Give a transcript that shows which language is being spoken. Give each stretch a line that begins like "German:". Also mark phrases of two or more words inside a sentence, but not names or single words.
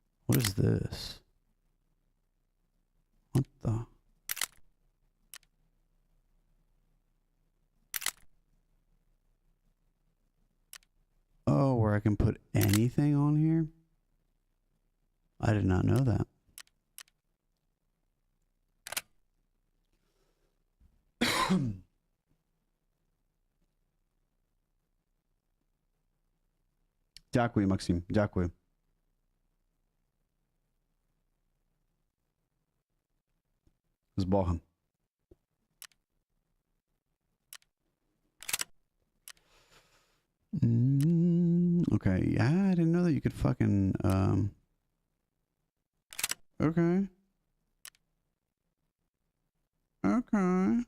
English: What is this? What the? Oh, where I can put anything on here? I did not know that.
Ukrainian: Дякую, Максим. Дякую. З Богом.
English: Okay, yeah, I didn't know that you could fucking, okay. Okay.